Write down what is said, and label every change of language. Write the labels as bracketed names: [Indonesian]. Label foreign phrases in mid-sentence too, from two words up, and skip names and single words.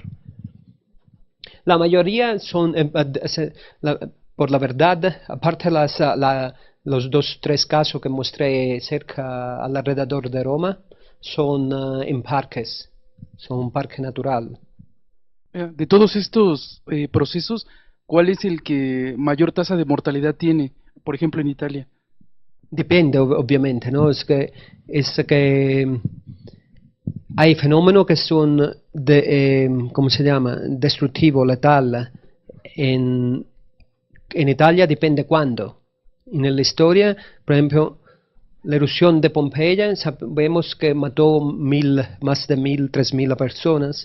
[Spanish] La mayoría son, por la verdad, aparte los 2-3 casos que mostré cerca alrededor de Roma, son en parques, son un parque natural. De todos estos procesos, ¿cuál es el que mayor tasa de mortalidad tiene, por ejemplo, en Italia? [Italian] Dipende ovviamente, no? [Spanish] Es que hay fenómenos que son, ¿cómo se llama? Destructivo, letal. En, en Italia depende cuándo. En la historia, por ejemplo, la erupción de Pompeya, sabemos que mató más de 1.000, 3.000 personas.